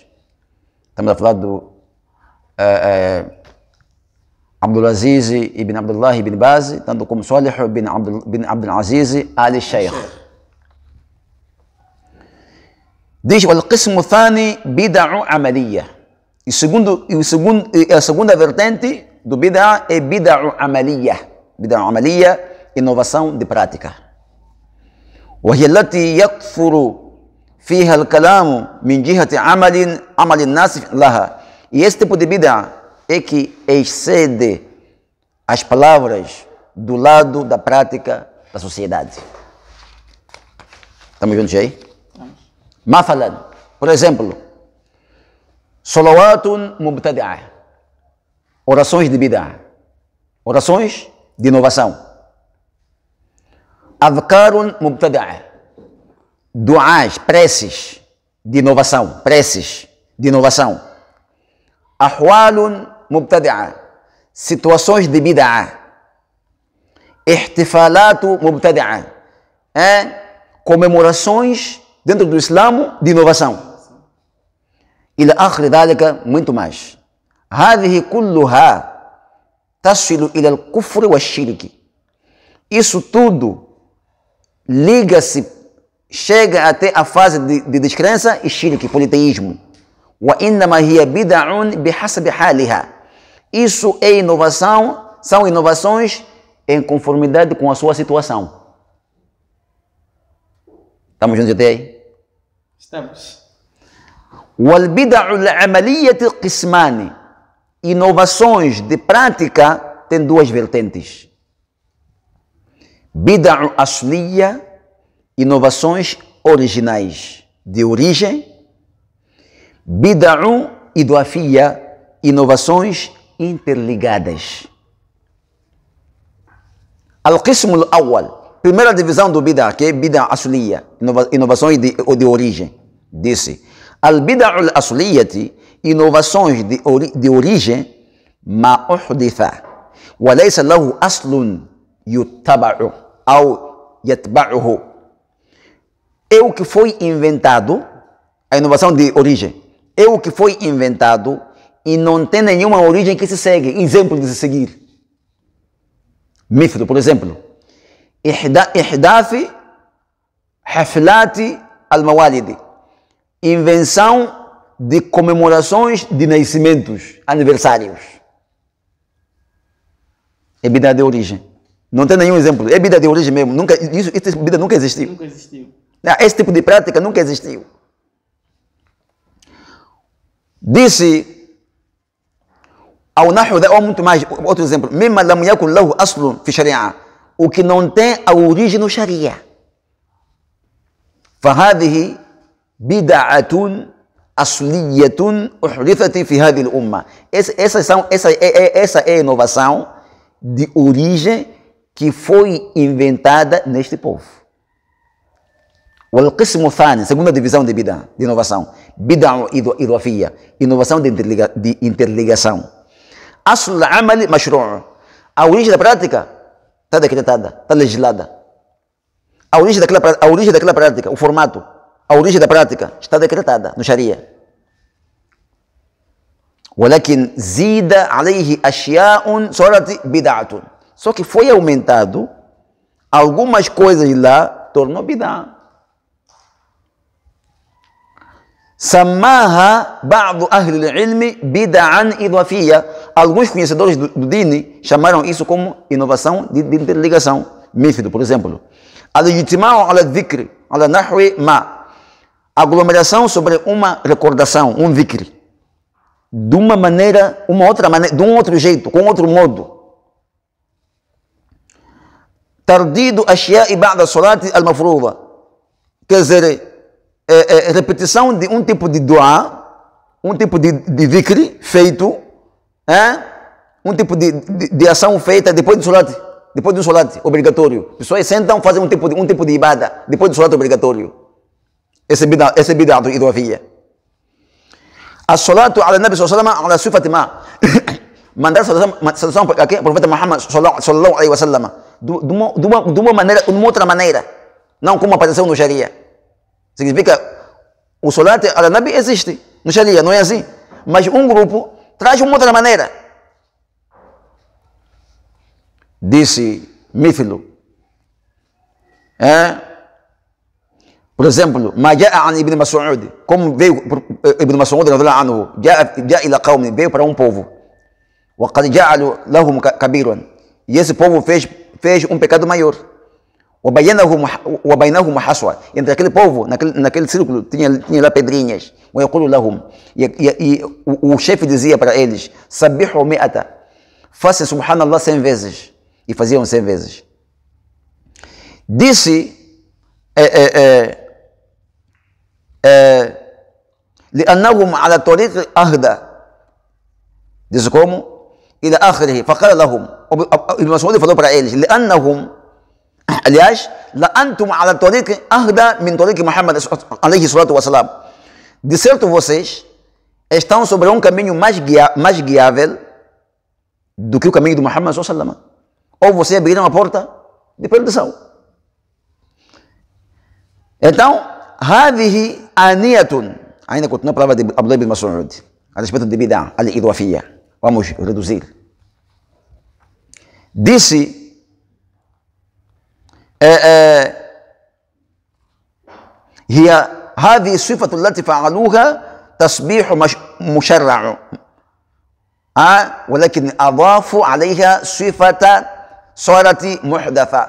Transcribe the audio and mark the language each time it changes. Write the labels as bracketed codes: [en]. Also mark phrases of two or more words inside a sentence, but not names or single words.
[pt] Estamos a falar do Abdulaziz ibn Abdullah ibn Baz, tanto como Salih ibn Abdulaziz Ali Sheikh. [ar] Diz: "القسم الثاني بدعة عملية." [pt] A segunda vertente do bid'ah é [ar] بدعة عملية. بدعة عملية, [pt] inovação de prática. [ar] وهي التي يكثر فيها الكلام من جهة عمل الناس لها. [pt] E esse tipo de bid'ah é que excede as palavras do lado da prática da sociedade. Estamos juntos aí? Mathalan, por exemplo, [ar] صلوات مبتدعة, [pt] orações de bid'ah, orações de inovação. [ar] أذكار مبتدعة, [pt] du'ás, preces de inovação, [ar] أحوال مبتدعة, [pt] situações de bid'ah. [ar] احتفالات مبتدعة, [pt] comemorações dentro do Islã de inovação. [ar] إلى آخر ذلك, [pt] muito mais. [ar] هذه كلها تصل إلى الكفر و شرك. [pt] Isso tudo liga-se, chega até a fase de descrença e shirk, politeísmo. [ar] وإنما هي بدع بحسب حالها. [pt] Isso é inovação, são inovações em conformidade com a sua situação. Estamos juntos até aí? Estamos. [ar] والبدع العملية قسمان. [pt] Inovações de prática têm duas vertentes. [ar] بدع أصلية, [pt] inovações originais, de origem. [ar] بدع إضافية, [pt] inovações interligadas. [ar] القسم الأول, [pt] primeira divisão do bid'ah, que é [ar] بدعة أصلية, [pt] inovações de origem. Disse: [ar] البدع الأصلية, [pt] inovações de origem, [ar] ما أحدث و ليس له أصل يتبع ou يتبعه. [pt] É o que foi inventado A inovação de origem é o que foi inventado e não tem nenhuma origem que se segue, exemplo de se seguir. مثل, por exemplo, [ar] إحداث حفلات الموالد, [pt] invenção de comemorações de nascimentos, aniversários. É bidá de origem. Não tem nenhum exemplo. É bidá de origem mesmo. Nunca, esse bidá nunca existiu. Nunca existiu. Esse tipo de prática nunca existiu. Disse ao nahwu, ou muito mais, outro exemplo, [ar] مما لم يكن له أصل في الشريعة, [pt] o que não tem a origem no sharia. [ar] فهذه بدعة أصلية أحدثت في هذه الأمة. [pt] Essa é a inovação de origem que foi inventada neste povo. [ar] والقسم الثاني, [pt] segunda divisão de bid'a, de inovação, [ar] بدعة إضافية, [pt] inovação de interligação. [ar] أصل العمل مشروع, [pt] a origem da prática está decretada, está legislada. A origem daquela prática, o formato, a origem da prática está decretada no Sharia. [ar] ولكن زيد عليه أشياء صارت بدعة. [pt] Só que foi aumentado algumas coisas lá, tornou bid'a. [ar] سماها بعض أهل العلم بدعا إضافية. [pt] Alguns conhecedores do Dini chamaram isso como inovação de interligação. مثل, por exemplo, [ar] الاجتماع على الذكر على نحو ما, [pt] aglomeração sobre uma recordação, um dhikr, de uma maneira, de um outro jeito, com outro modo. [ar] ترديد أشياء بعد الصلاة المفروضة, [pt] quer dizer, repetição de um tipo de dua, um tipo de dhikr feito, um tipo de ação feita depois do salat obrigatório. Pessoas sentam, fazem um tipo de ibada depois do salat obrigatório. Essa é [ar] بدعة إضافية. الصلاة على النبي صلى الله عليه وسلم على صفة ما, [pt] mandar saudação para o profeta Muhammad [ar] صلى الله عليه وسلم [pt] de uma outra maneira, não como apareceu no Sharia. Significa, o [ar] صلاة على النبي [pt] existe no Sharia, não é assim? Mas um grupo traz uma outra maneira. Disse مثل, por exemplo, [ar] ما جاء عن ابن مسعود, [pt] como veio [ar] Ibn Mas'ud رضي الله عنه، جاء إلى قوم, [pt] veio para um povo, [ar] وقد جعلوا لهم كبيرا, [pt] e esse povo fez um pecado maior, [ar] وبينهم حصوة, [pt] entre aquele povo, naquele círculo tinha lá pedrinhas, [ar] ويقول لهم, [pt] e o chefe dizia para eles, [ar] سبحوا 100, [pt] faça subhanallah 100 vezes, e faziam 100 vezes. [ar] Disse لأنهم على طريق أهدى, [pt] disse como, [ar] إلى آخره, فقال لهم, Ibn Mas'ud [pt] falou para eles, [ar] لأنهم, aliás, لأنتم على طريق أهدى من طريق محمد عليه الصلاة والسلام, [pt] de certo vocês estão sobre um caminho mais guiável do que o caminho de Muhammad [ar] صلى الله عليه وسلم. [pt] Ou você abriram a porta de perdição. Então, [ar] هذه آنية, [pt] ainda continua a palavra de Abdullah ibn Mas'ud a respeito de [ar] بدعة الإضافية. [pt] Vamos reduzir. [ar] Disse هي هذه الصفة التي فعلوها تسبيح مشرع, ولكن أضافوا عليها صفة صارت محدثة.